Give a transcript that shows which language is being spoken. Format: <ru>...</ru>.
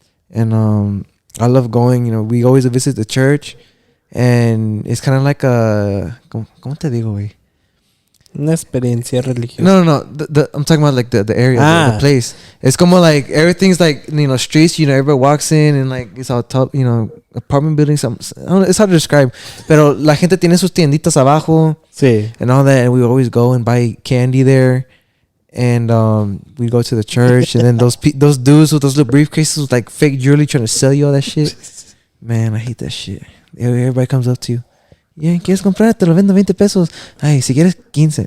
<en>And I love going. You know, we always visit the church, and it's kind of like a</en> <es>¿cómo te digo, güey? Una experiencia religiosa. No.</es> <en>I'm talking about like the area, the place. It's como like everything's like, you know, streets. You know, everybody walks in and like it's all top, you know, apartment buildings. I don't know, it's hard to describe.</en> <es>Pero la gente tiene sus tienditas abajo. Sí.</es> <en>And all that, and we always go and buy candy there. And we go to the church, and then those dudes with those little briefcases with like fake jewelry trying to sell you all that shit. Man, I hate that shit. Everybody comes up to you.</en> <es>Yeah, ¿quieres comprar? Te lo vendo 20 pesos. Ay, si quieres 15.</es>